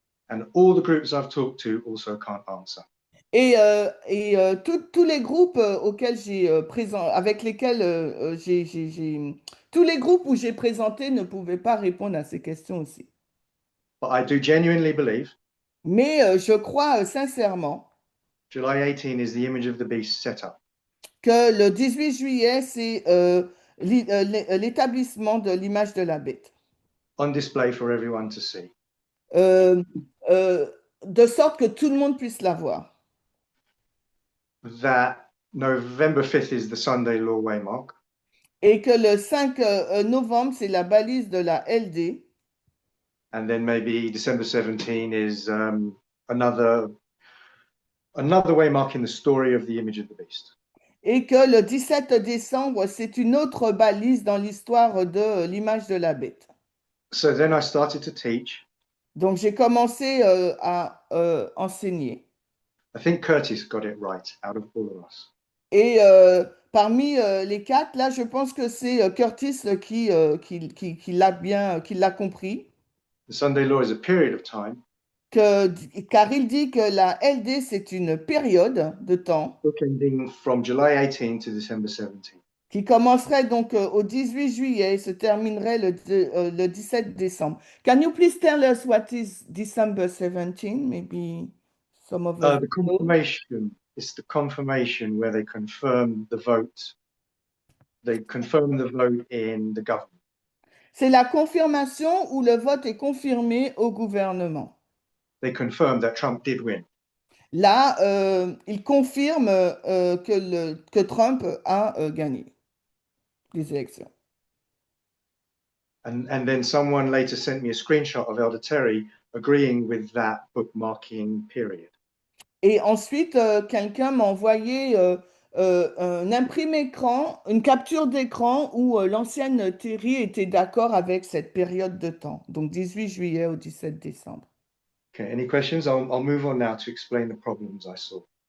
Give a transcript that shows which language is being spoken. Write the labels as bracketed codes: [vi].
[en] And all the groups I've talked to also can't answer. [fr] Tous les groupes auxquels avec lesquels tous les groupes où j'ai présenté ne pouvaient pas répondre à ces questions aussi. [en] But I do genuinely believe [fr] Mais je crois sincèrement [en] July 18 is the image of the beast set up. [fr] que le 18 juillet, c'est l'établissement de l'image de la bête. [en] On display for everyone to see. [fr] Euh, euh, de sorte que tout le monde puisse la voir. [en] That November 5th is the Sunday law waymark. [fr] Et que le 5 novembre, c'est la balise de la LD. [en] And then maybe December 17 is another waymark in the story of the image of the beast. [fr] Et que le 17 décembre, c'est une autre balise dans l'histoire de l'image de la bête. [en] So then I started to teach. [fr] Donc j'ai commencé à enseigner. [en] I think Curtis got it right out of all of us. [fr] Et parmi les 4, là, je pense que c'est Curtis qui l'a compris. [en] The Sunday law is a period of time. [fr] Car il dit que la LD, c'est une période de temps [en] Bookending from July 18 to December 17. [fr] qui commencerait donc au 18 juillet et se terminerait le 17 décembre. [en] Can you please tell us what is December 17? Maybe some of us know. confirmation is the confirmation where they confirm the vote. They confirm the vote in the government. [fr] C'est la confirmation où le vote est confirmé au gouvernement. [en] They confirm that Trump did win. [fr] Là, il confirme que Trump a gagné les élections. [en] And then someone later sent me a screenshot of Elder Terry agreeing with that bookmarking period. [fr] Et ensuite, quelqu'un m'a envoyé un imprimé écran, une capture d'écran où l'ancienne Terry était d'accord avec cette période de temps, donc 18 juillet au 17 décembre. [en] Okay, any questions? I'll move on now to explain the problems I saw.